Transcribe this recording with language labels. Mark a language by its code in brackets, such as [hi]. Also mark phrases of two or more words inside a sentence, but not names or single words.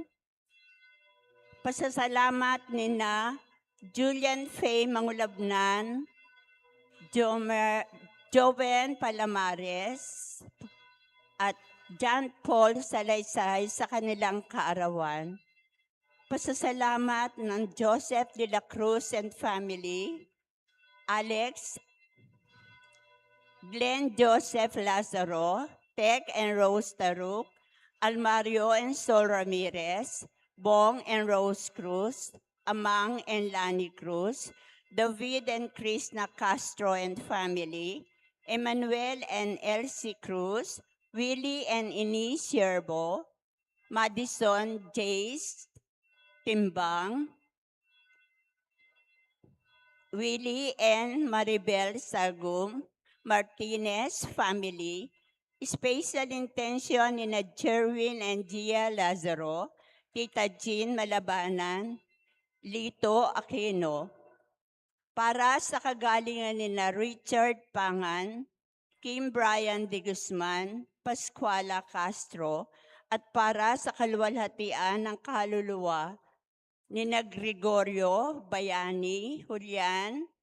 [tl] Pasasalamat nina Julian Faye Mangulabnan, Joven Palamares, at John Paul Salaysay sa kanilang kaarawan. Pasasalamat ng Joseph de la Cruz [en] and family, [tl] Alex, Glenn Joseph Lazaro, Tech and Rose Taruk, Almario and Sol Ramirez, Bong and Rose Cruz, Amang and Lani Cruz, David and Krishna Castro [en] and family, [tl] Emmanuel and Elsie Cruz, Willie and Inez Yerbo, Madison Jace Timbang, Willie and Maribel Sagum, Martinez family, [en] special intention [tl] ni na Jerwin and Gia Lazaro, Tita Jean Malabanan, Lito Aquino, para sa kagalingan ni na Richard Pangan, Kim Brian de Guzman, Pascuala Castro, at para sa kaluwalhatian ng kaluluwa ni na Gregorio Bayani, Julian,